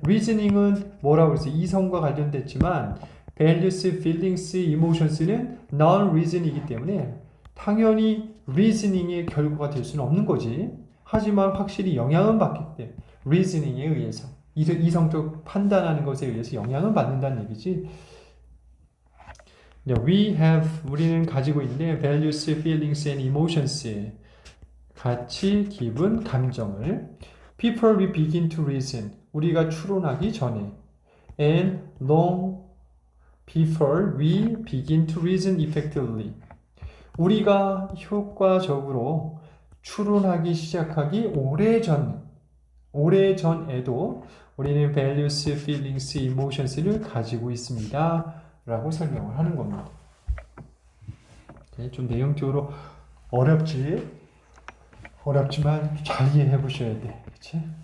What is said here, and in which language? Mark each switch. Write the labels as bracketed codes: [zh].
[ko] reasoning은 뭐라고 했어요? 이성과 관련됐지만 values, feelings, emotions는 non-reason이기 때문에 당연히 reasoning의 결과가 될 수는 없는 거지. 하지만 확실히 영향은 받기 때문에 reasoning에 의해서 이성적 판단하는 것에 의해서 영향은 받는다는 얘기지. [en] We have, [ko] 우리는 가지고 있는 [en] values, feelings and emotions [ko] 가치, 기분, 감정을 [en] before we begin to reason [ko] 우리가 추론하기 전에 [en] and long before we begin to reason effectively [ko] 우리가 효과적으로 추론하기 시작하기 오래전에도 우리는 values, feelings, emotions를 가지고 있습니다. 라고 설명을 하는 겁니다. 좀 내용적으로 어렵지만 잘 이해해 보셔야 돼. 그치?